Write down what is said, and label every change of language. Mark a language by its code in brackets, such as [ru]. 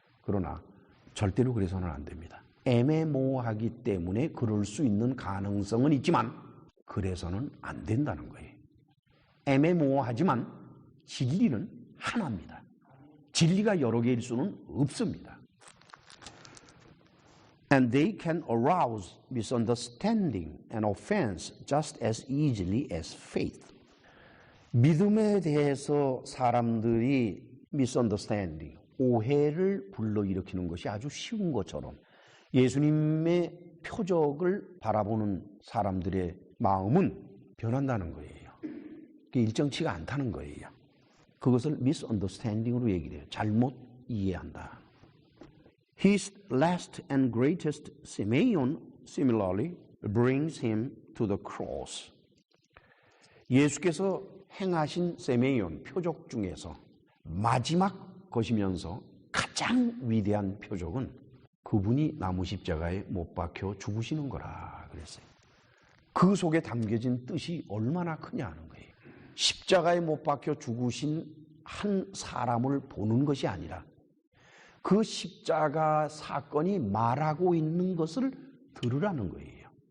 [ko] 그러나 절대로 그래서는 안 됩니다. 애매모호하기 때문에 그럴 수 있는 가능성은 있지만 그래서는 안 된다는 거예요. 애매모호하지만 진리는 하나입니다. 진리가 여러 개일 수는 없습니다. [en] And they can arouse misunderstanding and offense just as easily as faith. [ko] 믿음에 대해서 사람들이 misunderstanding, 오해를 불러일으키는 것이 아주 쉬운 것처럼 예수님의 표적을 바라보는 사람들의 마음은 변한다는 거예요. 그게 일정치가 않다는 거예요. 그것을 misunderstanding으로 얘기를 해요. 잘못 이해한다. [en] His last and greatest semeion similarly brings him to the cross. [ko] 예수께서 행하신 세메이온 표적 중에서 마지막 것이면서 가장 위대한 표적은 그분이 나무 십자가에 못 박혀 죽으시는 거라 그랬어요. 그 속에 담겨진 뜻이 얼마나 크냐는 거예요. 십자가에 못 박혀 죽으신 한 사람을 보는 것이 아니라 그 십자가 사건이 말하고 있는 것을 들으라는 거예요.